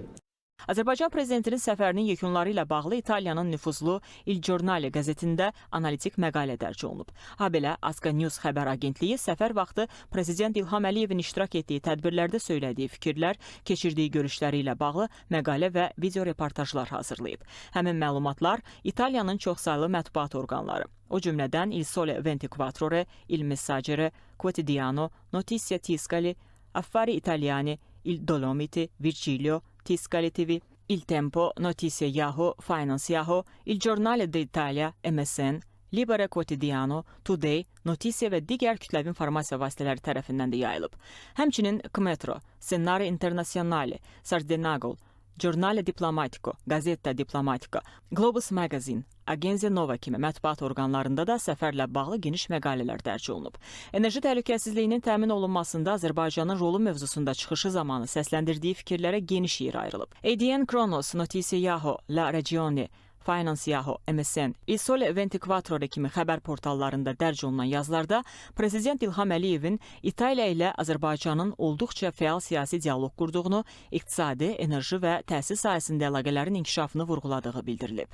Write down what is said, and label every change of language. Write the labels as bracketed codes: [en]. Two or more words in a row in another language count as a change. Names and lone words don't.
[az] Azərbaycan prezidentinin səfərinin yekunları ilə bağlı İtaliyanın nüfuzlu Il Giornale qəzetində analitik məqalə dərc olunub. Habelə Aska News xəbər agentliyi səfər vaxtı Prezident İlham Əliyevin iştirak etdiyi tədbirlərdə söylediyi fikirlər, keçirdiyi görüşləri ilə bağlı məqalə və video reportajlar hazırlayıb. Həmin məlumatlar İtaliyanın çoxsaylı mətbuat orqanları, o cümlədən Il Sole 24 Ore, Il Messaggero, Quotidiano, Notizia Tiscali, Affari Italiani, Il Dolomiti, Virgilio, Tiscali TV, Il Tempo, Notizie Yahoo, Finance Yahoo, Il Giornale d'Italia, MSN, Libera Quotidiano, Today, Notizie və digər kütləvi informasiya vasitələri tərəfindən də yayılıb. Həmçinin Kmetro, Scenari Internazionale, Sardenagol, Giornale Diplomatico, Gazeta Diplomatica, Globus Magazine, Agenzia Nova kimi mətbuat orqanlarında da səfərlə bağlı geniş məqalələr dərc olunub. Enerji təhlükəsizliyinin təmin olunmasında Azərbaycanın rolu mövzusunda çıxışı zamanı səsləndirdiyi fikirlərə geniş yer ayrılıb. ADN Kronos, Noticiaho, La Regione, Finance.Yaho, MSN, Il Sole 24 kimi xəbər portallarında dərc olunan yazılarda Prezident İlham Əliyevin İtaliya ilə Azərbaycanın olduqca fəal siyasi dialoq qurduğunu, iqtisadi, enerji və təhsil sahəsində əlaqələrin inkişafını vurğuladığı bildirilib.